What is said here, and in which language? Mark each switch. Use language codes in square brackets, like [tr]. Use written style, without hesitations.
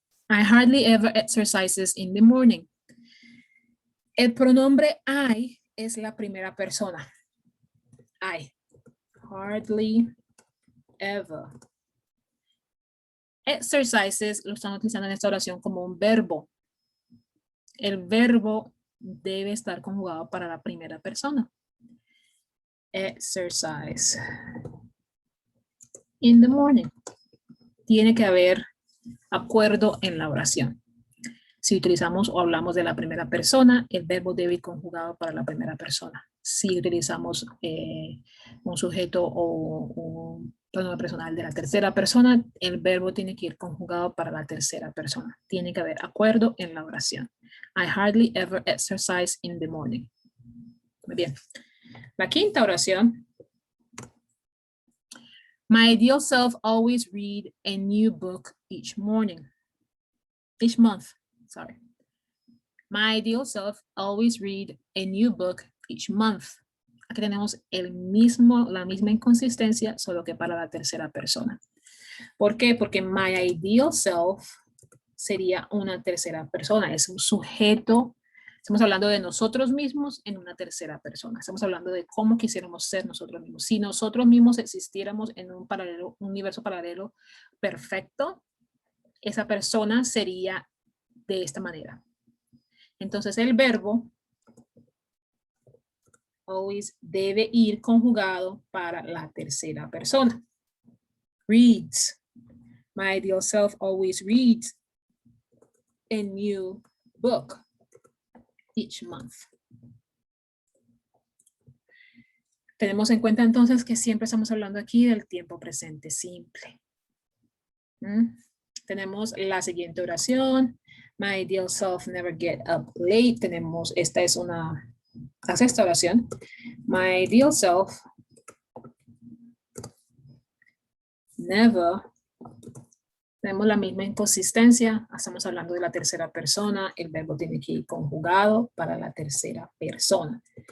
[en] I hardly ever exercises in the morning. [es] El pronombre I es la primera persona. I. [en] Hardly ever. [es] Exercises lo están utilizando en esta oración como un verbo. El verbo debe estar conjugado para la primera persona. [en] Exercise. In the morning. [es] Tiene que haber acuerdo en la oración. Si utilizamos o hablamos de la primera persona, el verbo debe ir conjugado para la primera persona. Si utilizamos un sujeto o un pronombre personal de la tercera persona, el verbo tiene que ir conjugado para la tercera persona. Tiene que haber acuerdo en la oración. [en] I hardly ever exercise in the morning. [es] Muy bien. La quinta oración. [en] My ideal self always read a new book each morning. Each month. Sorry. My ideal self always read a new book each month. [es] Aquí tenemos la misma inconsistencia, solo que para la tercera persona. ¿Por qué? Porque [en] my ideal self [es] sería una tercera persona, es un sujeto. Estamos hablando de nosotros mismos en una tercera persona. Estamos hablando de cómo quisiéramos ser nosotros mismos. Si nosotros mismos existiéramos en un universo paralelo perfecto, esa persona sería de esta manera. Entonces el verbo always debe ir conjugado para la tercera persona. [en] Reads. My ideal self always reads a new book each month. [es] Tenemos en cuenta entonces que siempre estamos hablando aquí del tiempo presente simple. Tenemos la siguiente oración. [en] My ideal self never get up late. [es] Tenemos, esta es la sexta oración. [en] My ideal self never. [es] Tenemos la misma inconsistencia. Estamos hablando de la tercera persona. El verbo tiene que ir conjugado para la tercera persona.